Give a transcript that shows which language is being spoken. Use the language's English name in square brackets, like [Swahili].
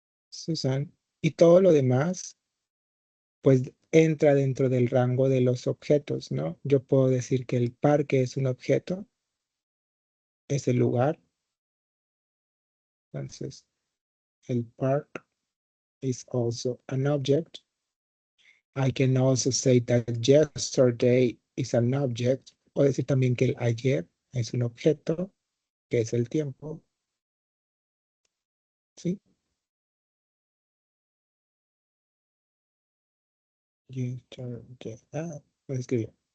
[Spanish] Susan. Y todo lo demás, pues entra dentro del rango de los objetos, ¿no? Yo puedo decir que el parque es un objeto, es el lugar. Entonces, el [English] park is also an object. I can also say that yesterday is an object. [Spanish] Puedo decir también que el ayer es un objeto, que es el tiempo. ¿Sí? Yesterday. Lo escribí.